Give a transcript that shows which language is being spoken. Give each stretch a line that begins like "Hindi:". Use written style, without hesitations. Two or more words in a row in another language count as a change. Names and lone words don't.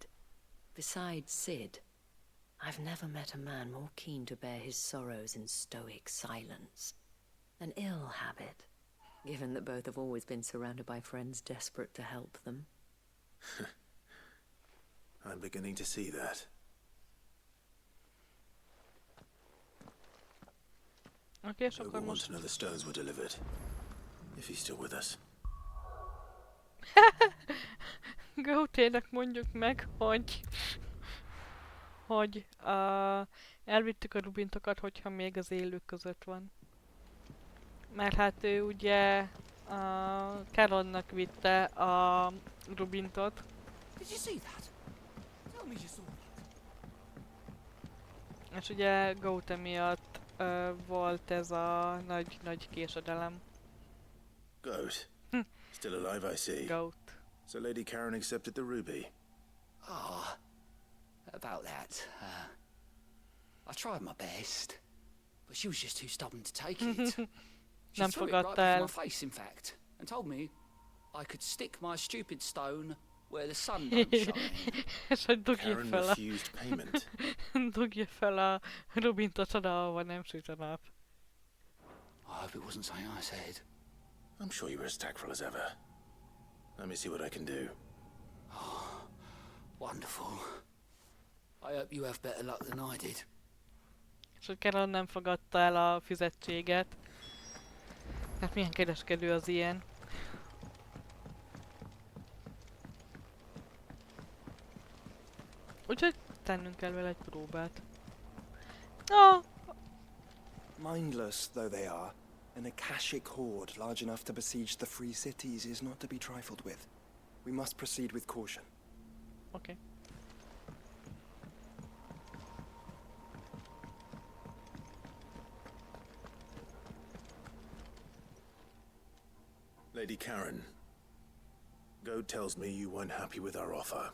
English: Besides Sid, I've never met a man more keen to bear his sorrows in stoic silence. An ill habit, given that both have always been surrounded by friends desperate to help them. I'm beginning to see that.
Hungarian: Oké, és
English: Noble
Hungarian: akkor
English: wants
Hungarian: most...
English: to know the stones were delivered. If he's still with us.
Hungarian: Gautének mondjuk meg, hogy elvittük a rubintokat, hogyha még az élők között van. Mert hát ő ugye Caronnak vitte a rubintot.
English: Did you see that? Tell me you saw that.
Hungarian: És ugye Gaute miatt volt ez a nagy késedelem.
English: Goat. Still alive, I see. Goat. So Lady Karen accepted the ruby. About that, I tried my best, but she was just too stubborn to take it. She
Hungarian: Nem
English: threw it right
Hungarian: fogadta
English: before
Hungarian: el.
English: my face, in fact, and told me I could stick my stupid stone where the sun don't shine.
Hungarian: És hogy dugja Karen fel
English: refused payment.
Hungarian: dugja fel a rubintot oda, ahova nem süt a nap.
English: I hope it wasn't something I said. I'm sure you were as tactful as ever. Let me see what I can do. Wonderful. I hope you have better luck than I did.
Hungarian: És hogy Caron nem fogadta el a fizetséget. Hát milyen kereskedő az ilyen? Úgyhogy tennünk kell vele egy próbát. Ah!
English: Mindless though they are, an Akashic horde large enough to besiege the free cities is not to be trifled with. We must proceed with caution. Okay. Lady Karen, Goad tells me you weren't happy with our offer.